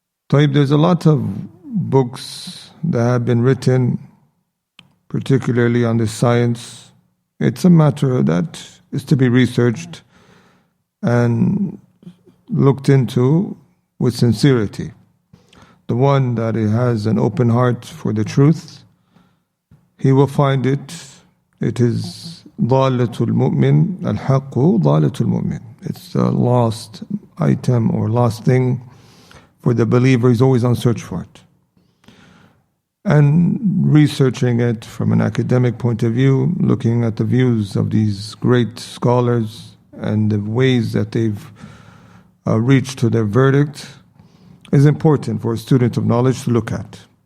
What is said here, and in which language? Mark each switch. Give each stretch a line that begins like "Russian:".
English: There's a lot of books that have been written, particularly on this science. It's a matter that is to be researched and looked into with sincerity. The one that has an open heart for the truth, he will find it. It is
Arabic: ضالة المؤمن الحق ضالة المؤمن.
English: It's a lost item or lost thing for the believer. He's always on search for it. And researching it from an academic point of view, looking at the views of these great scholars and the ways that they've reached to their verdict is important for a student of knowledge to look at.